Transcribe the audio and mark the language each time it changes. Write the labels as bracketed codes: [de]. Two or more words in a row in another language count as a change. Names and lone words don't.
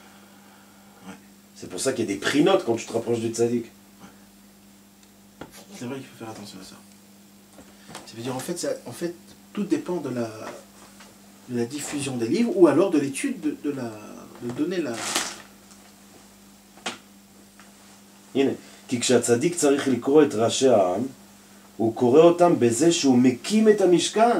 [fr] C'est pour ça qu'il y a des prix notes quand tu te rapproches du tzaddik. C'est vrai qu'il faut faire attention à ça. Ça veut dire, en fait tout dépend de la diffusion des livres, ou alors de l'étude de donner la... [he] הנה, כי כשהצדיק צריך לקרוא את ראשי העם, הוא קורא אותם בזה שהוא מקים את המשכן.